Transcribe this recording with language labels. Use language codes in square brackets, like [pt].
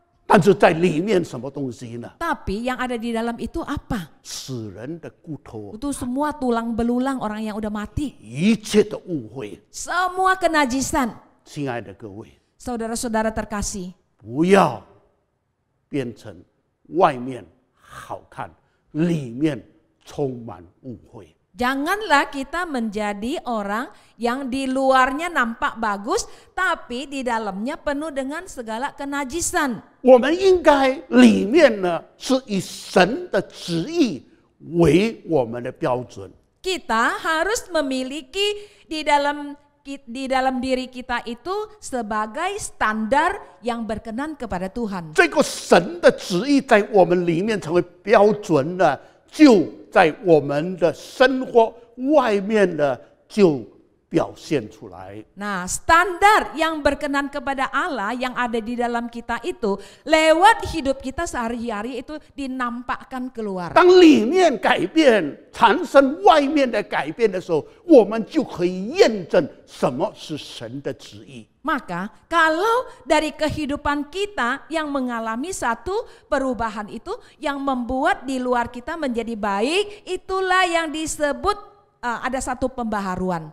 [zh] 但是在里面什么东西呢？ [id] tapi yang ada di dalam itu apa? [zh] 死人的骨头， [id] Itu semua tulang belulang orang yang udah mati. [zh] 一切的误会。 [id] Semua kenajisan. [zh] 亲爱的各位， [id] Saudara-saudara terkasih, [zh] 不要变成外面好看，里面充满误会。 [id] Janganlah kita menjadi orang yang di luarnya nampak bagus, tapi di dalamnya penuh dengan segala kenajisan. [zh] 我们应该里面呢是以神的旨意为我们的标准。 [id] Kita harus memiliki di dalam diri kita itu sebagai standar yang berkenan kepada Tuhan. [zh] 这个神的旨意在我们里面成为标准了，就在我们的生活外面呢就表现出来。 [id] Nah, standar yang berkenan kepada Allah yang ada di dalam kita itu lewat hidup kita sehari-hari itu dinampakkan keluar. [zh] 当里面改变产生外面的改变的时候，我们就可以验证什么是神的旨意。 [id] Maka kalau dari kehidupan kita yang mengalami satu perubahan itu yang membuat di luar kita menjadi baik, itulah yang disebut ada satu pembaharuan.